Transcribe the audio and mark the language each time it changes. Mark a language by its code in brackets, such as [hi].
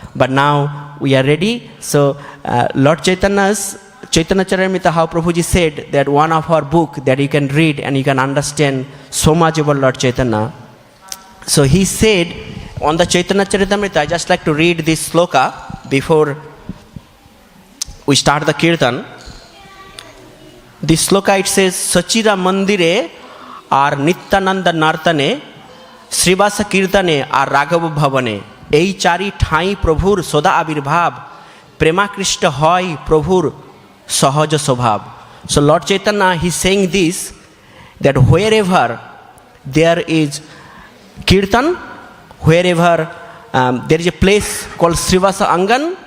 [en] But now we are ready. So Lord Chaitanya's Chaitanya Charitamrita, how Prabhuji said that one of our book that you can read and you can understand so much about Lord Chaitanya. So he said on the Chaitanya Charitamrita, I just like to read this sloka before we start the kirtan. This sloka, it says, [bn] Sachira Mandire আর নিত্যানন্দ নর্তনে শ্রীবাস কীর্তনে আর রাঘব ভবনে এই চারি ঠাঁই প্রভুর সদা আবির্ভাব প্রেমাকৃষ্ট হয় প্রভুর সহজ স্বভাব. [en] So Lord Chaitanya, he is saying this, that wherever there is kirtan, wherever there is a place called Srivasa Angan,